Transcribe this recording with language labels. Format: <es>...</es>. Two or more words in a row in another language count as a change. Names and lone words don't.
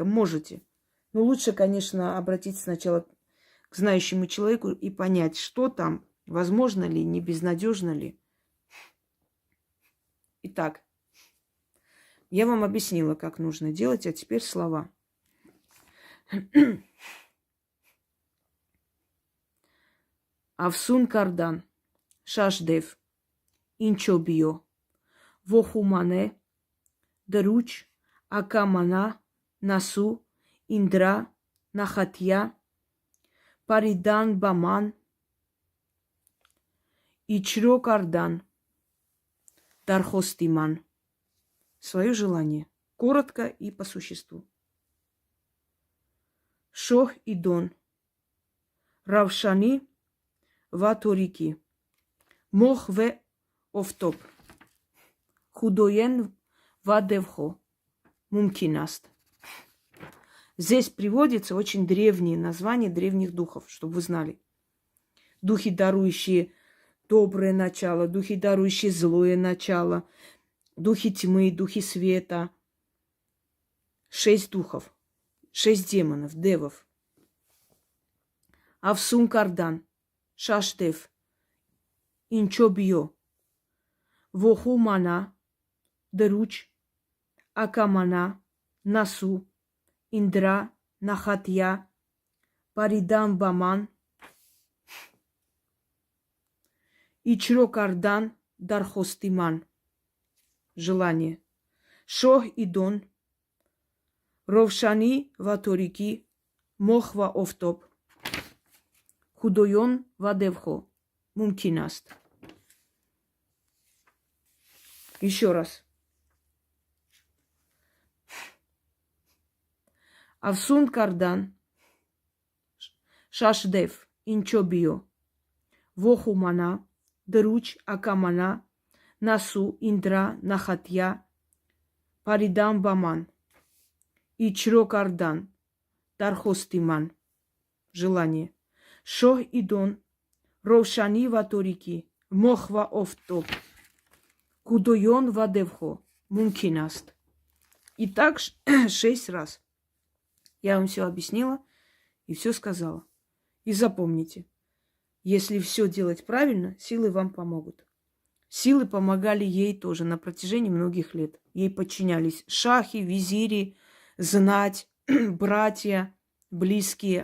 <ru>Можете. Но лучше, конечно, обратиться сначала к знающему человеку и понять, что там, Возможно ли, не безнадежно ли? Итак, я вам объяснила, как нужно делать, а теперь слова.</ru> <tg>Авсун кардан, шашдев, инчобио, вохумане, друч, акамана, насу, индра, нахатья, паридан баман, ичро кардан, дархостиман.</tg> <ru>Свое желание. Коротко и по существу.</ru> <tg>Шох и дон. Равшани ваторики. Мох ве офтоп. Худоен вадевхо. Мумкинаст.</tg> <ru>Здесь приводится очень древние названия древних духов, чтобы вы знали. Духи, дарующие доброе начало, духи, дарующие злое начало, духи тьмы, духи света. 6 духов, 6 демонов, девов.</ru> <tg>Авсун кардан, шашдев, инчобио, вохумана, друч, акамана, насу, индра, нахатья, паридан баман, ичро кардан, дархостиман.</tg> <ru>Желание.</ru> <tg>Шох и дон, ровшани ваторики, мохва офтоп, худойон вадевхо, мумкинаст.</tg> <ru>Еще раз.</ru> <tg>Авсун кардан, шашдев, инчобио, вохумана, друч, акамана, насу, индра, нахатья, паридан баман, ичро кардан, дархостиман.</tg> <ru>Желание.</ru> <tg>Шох и дон, ровшани ваторики, мохва офтоп, кудойон вадевхо, мумкинаст.</tg> <ru>И так 6 раз. Я вам все объяснила и все сказала. И запомните, если все делать правильно, силы вам помогут. Силы помогали ей тоже на протяжении многих лет. Ей подчинялись шахи, визири, знать, братья, близкие.</ru>